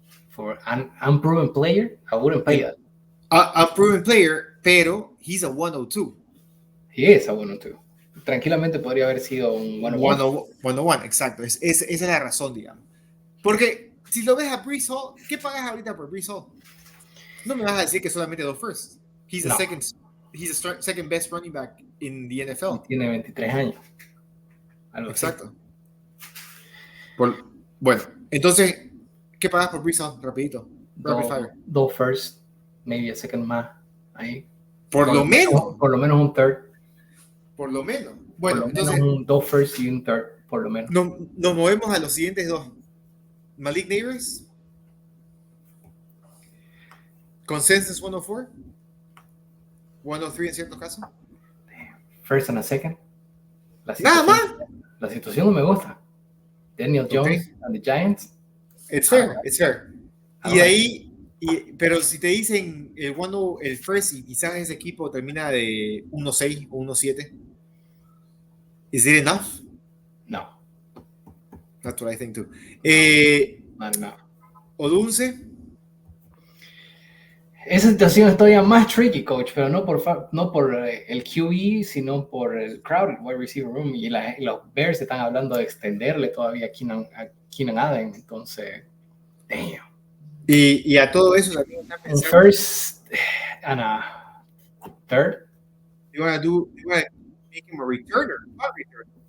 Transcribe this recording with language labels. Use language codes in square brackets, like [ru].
[en] For an unproven player, I wouldn't pay that. Unproven player, pero he's a 102. He is a 102. [es] Tranquilamente podría haber sido un 101, exacto. Esa es la razón, digamos. Porque si lo ves a Breece Hall, ¿qué pagas ahorita por Breece Hall? No me vas a decir que solamente 2 firsts. [en] He's the second best running back in the NFL. [es] Y tiene 23 años. Exacto. Bueno, entonces, ¿qué pagas por Breece Hall? Rapidito. [en] Rapid fire. [es] Dos first, [en] maybe a second [es] más. Ahí. Por lo menos. Por lo menos un third. Por lo menos. Bueno, por lo entonces. Menos dos first y un third, por lo menos. Nos movemos a los siguientes dos. Malik Neighbors. Consensus 104. 103 en ciertos casos. [en] First and a second. [es] Nada más. La situación no me gusta. [en] Daniel Jones and the Giants. It's fair. [es] Y de ahí, pero si te dicen el first y quizás ese equipo termina de 1-6 o 1-7, [en] ¿is it enough? [es] No. [en] That's what I think too. Not enough. [es] Odunze. Esa situación es todavía más tricky, coach, pero no por el QE, sino por el [en] crowded wide receiver room. [es] Y los Bears están hablando de extenderle todavía a Keenan Allen. Entonces, damn. Y a todo eso también está pensando. Un [en] first and a third. You want to make him a returner, not returner.